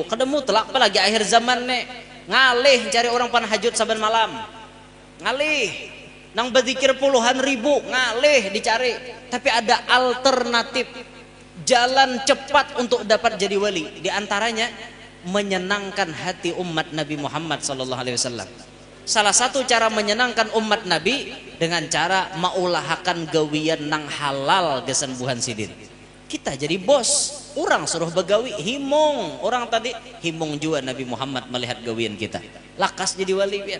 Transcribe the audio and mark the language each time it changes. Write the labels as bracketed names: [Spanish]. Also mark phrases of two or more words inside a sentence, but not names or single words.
[Banjar] Kadang mutlak apalagi akhir zaman nih. Ngalih cari orang panahajud saban malam. Ngalih. Nang berzikir puluhan ribu ngalih dicari. Tapi ada alternatif jalan cepat untuk dapat jadi wali. Di antaranya menyenangkan hati umat Nabi Muhammad [Arabic] صلى الله عليه وسلم. [Banjar] Salah satu cara menyenangkan umat Nabi dengan cara maulahakan gawian nang halal gesembuhan sidin. Kita jadi bos, orang suruh begawi himung. Orang tadi himung juga Nabi Muhammad melihat gawian kita. Lakas jadi wali pian.